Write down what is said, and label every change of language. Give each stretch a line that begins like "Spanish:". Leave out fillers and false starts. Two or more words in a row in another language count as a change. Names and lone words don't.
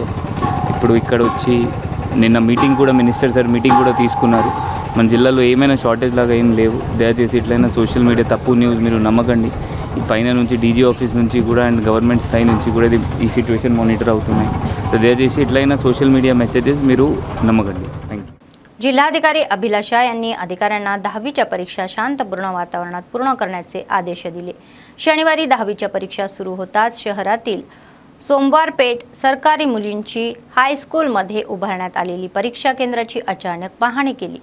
Telugu: ఇప్పుడు ఇక్కడ వచ్చి నిన్న మీటింగ్ కూడా
English: minister sir meeting
Telugu: కూడా తీసుకున్నారు. మన జిల్లాలో ఏమైనా షార్టేజ్ లాగా ఏం లేవు. దయచేసి ఇట్లయినా
English: social media
Telugu: తప్పు న్యూస్ మీరు నమ్మకండి. ఈ పైన నుంచి
English: DG office
Telugu: నుంచి కూడా
English: and government
Telugu: స్థాయి నుంచి కూడా ఈ
English: situation monitor
Telugu: అవుతున్నాయి. సో దయచేసి ఇట్లయినా
English: social media messages
Telugu: మీరు నమ్మకండి.
English: thank you.
Marathi: जिल्हाधिकारी अभिलाषा यांनी अधिकाऱ्यांना 10वीच्या परीक्षा शांतपूर्ण वातावरणात पूर्ण करण्याचे आदेश दिले. शनिवारी 10वीच्या परीक्षा सुरू होताच शहरातील सोमवारपेठ सरकारी मुलींची हायस्कूलमध्ये उभारण्यात आलेली परीक्षा केंद्राची अचानक पाहणी केली.